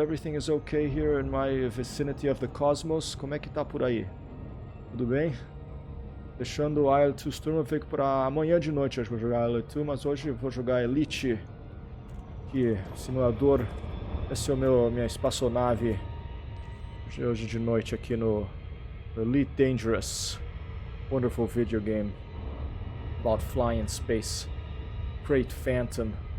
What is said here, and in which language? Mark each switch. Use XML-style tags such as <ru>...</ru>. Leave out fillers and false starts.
<en>Everything is okay here in my vicinity of the cosmos.</en> <pt>Como é que tá por aí? Tudo bem? Deixando o IL-2 Storm, eu fico para amanhã de noite. Acho que vou jogar IL-2, mas hoje eu vou jogar Elite. Aqui, simulador. Esse é o minha espaçonave hoje de noite aqui no Elite Dangerous.</pt> <en>Wonderful video game about flying in space. Great Phantom.</en>